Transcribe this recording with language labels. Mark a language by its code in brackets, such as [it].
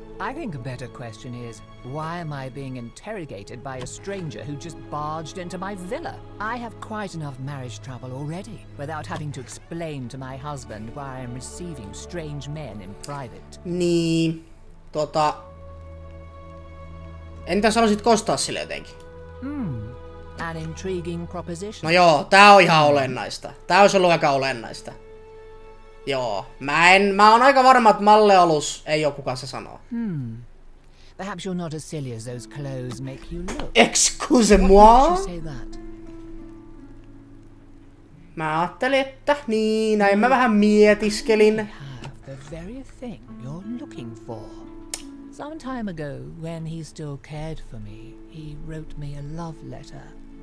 [en] I think a better question is, why am I being interrogated by a stranger who just barged into my villa? I have quite enough marriage trouble already, without having to explain to my husband why I am receiving strange men in private. [fi] Niin, entä sanoisit kostaa sille jotenkin? [en] An intriguing proposition. [fi] No joo, tää on ihan olennaista. Tää olisi ollut aika olennaista. Joo, mä oon aika varma, että malleolus ei oo kuka se sanoo. [en] Perhaps you're not as silly as those clothes make you look. [fr] Excuse-moi? [en] Makes you say that? [fi] Mä ajattelin, että niin, näin mä vähän mietiskelin. [en] Have the very thing you're looking for. Some time ago, when he still cared for me, he wrote me a love letter.